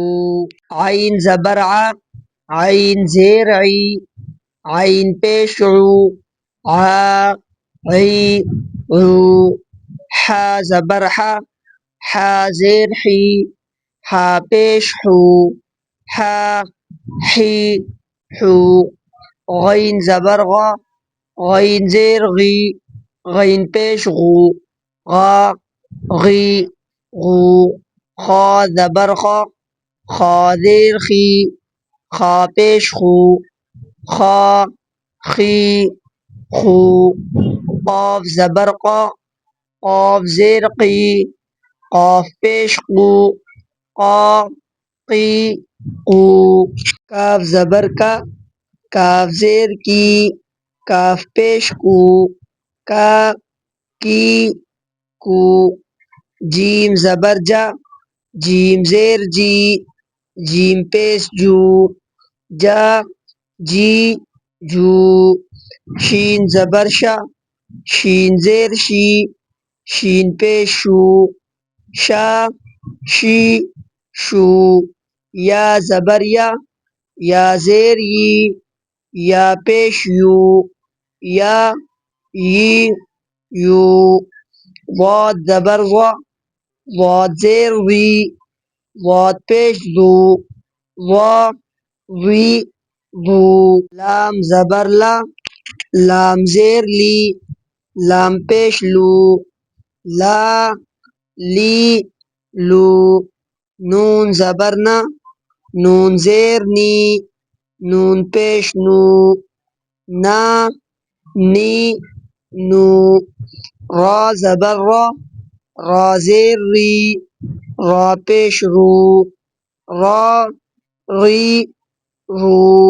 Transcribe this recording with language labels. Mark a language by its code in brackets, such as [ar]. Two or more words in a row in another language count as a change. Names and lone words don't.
[ur] عین زبر ع، عین زیر عی، عین پیش عو، عا، عی، عو۔ حا زبر حا، حا زیر حی، حا پیش حو، حا، حی، حو۔ غین زبر غا، غین زیر غی، غین پیش غو، غا، غی، غو۔ خا زبر خا، خا زیر خی، خا پیش خو، خا، خی، خو۔ قاف زبر قا، قاف زیر قی، قاف پیش قو، قا، قی، قو۔ کاف زبر کا، کاف زیر کی، کاف پیش کو، کا، کی، کو۔ جیم زبر جا، جیم زیر جی، جیم پیش جو، جا، جی، جو۔ شین زبر شا، شین زیر شی، شین پیش شو، شا، شی، شو۔ یا زبر یا، یا زیر یی، یا پیش یو، یا، یی، یو۔ ضاد زبر ضا، ضاد زیر ضی، ضاد پیش ضو، ضا، ضی، ضو۔ لام زبر لا، لام زیر لی، لام پیش لو، لا، لی، لو۔ نون زبر نا، نون زیر نی، نون پیش نو، نا، نی، نو۔ را زبر را، را زیر ری، را پیش رو، را، ری، رو۔